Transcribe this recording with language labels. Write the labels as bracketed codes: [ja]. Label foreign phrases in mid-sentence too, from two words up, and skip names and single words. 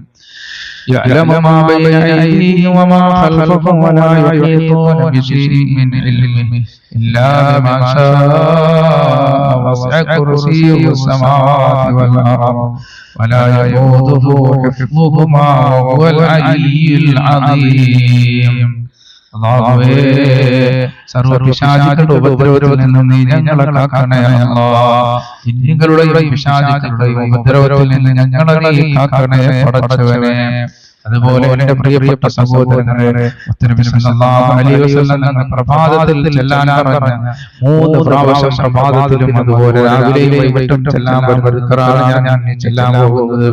[ar] وما خلفهم ولا يحيطون بشيء من علمه إلا بما شاء وسع كرسيه السماوات والأرض ولا يؤوده حفظهما وهو العلي العظيم. [ml] അല്ലാഹുവേ, സർവ്വ പിശാചുക്കളുടെ ഉപദ്രവത്തിൽ നിന്നും നീ ഞങ്ങളെ കാക്കണേ അല്ലാഹ്. ജിന്നുകളുടെയും പിശാചുക്കളുടെയും ഉപദ്രവത്തിൽ നിന്ന് ഞങ്ങളെ നീ കാക്കണേ പടച്ചവനെ. അതുപോലെ എന്റെ പ്രിയപ്പെട്ട സഹോദരങ്ങളെ, മുത്തനബി [ar] صلى الله عليه وسلم [ml] പ്രഭാതത്തിൽ ചെല്ലാൻ പറഞ്ഞ 3 പ്രാവശ്യം പ്രഭാതത്തിലും അതുപോലെ രാവിലെയും വൈകിട്ടും ചെല്ലാൻ പറഞ്ഞ ദിക്റാണ് ഞാൻ ചെല്ലാൻ പോകുന്നത്.